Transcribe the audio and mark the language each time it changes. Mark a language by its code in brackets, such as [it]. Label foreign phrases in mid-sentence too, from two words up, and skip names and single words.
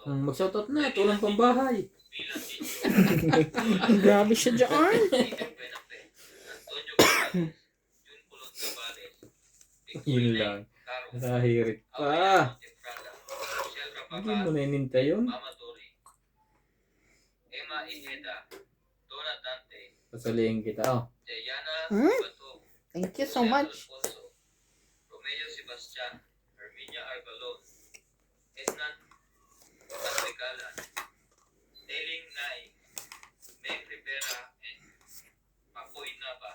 [tl] Mag-shoutout na, tulang pambahay. Milan Ticho, Grabe siya dyan. Stephen Benape, Antonio Gonzalez, Jun Pulon Tabales, Yun lang. Caro, Nahirit Aurelio pa. Efrada, Rochelle Hindi mo Rapacal, nainintay yun. Mama Tori, Emma Ijeda, Donna Dante, Pasalihin kita, oh. Jayana Hmm? Bato, [en] Thank you so [tl] José [en] much. [tl] Alfonso, Romeo Sebastian, Herminia Arbalon, Ednan Patricalan, Deling Nai, Meg Rivera, and Papoy Nava.